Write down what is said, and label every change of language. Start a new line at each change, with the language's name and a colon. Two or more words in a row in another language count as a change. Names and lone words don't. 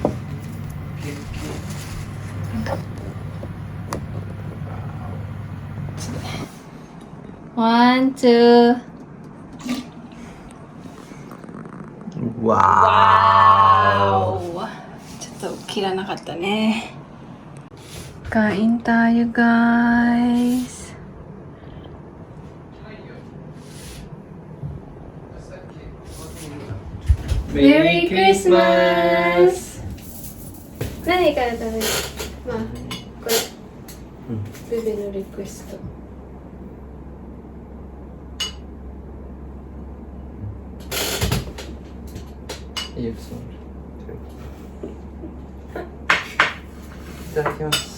Japanese: ワン、ツー。わー。ちょっと切らなかったね。
Filipino: Kain tayo, guys.
English: Merry Christmas!
Japanese: 何から食べる？まあ、これ。ベベのリクエスト。いいよ、そう。いただきます。